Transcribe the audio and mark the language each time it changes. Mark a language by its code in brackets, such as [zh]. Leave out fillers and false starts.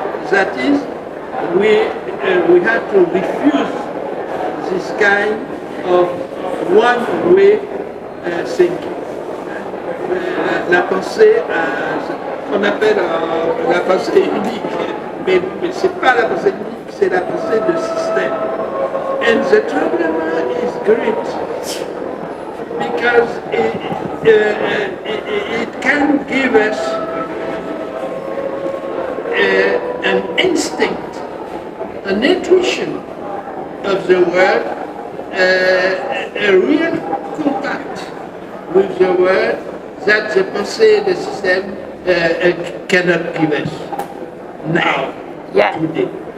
[en] That is, we have to refuse this kind of one-way thinking. [fr] La pensée, qu'on appelle la pensée unique, mais ce n'est pas la pensée unique, c'est la pensée de système. [en] And the tremblement is great because it can give us an instinct, an intuition of the world, a real contact with the world that the pensée de système cannot give us now, today.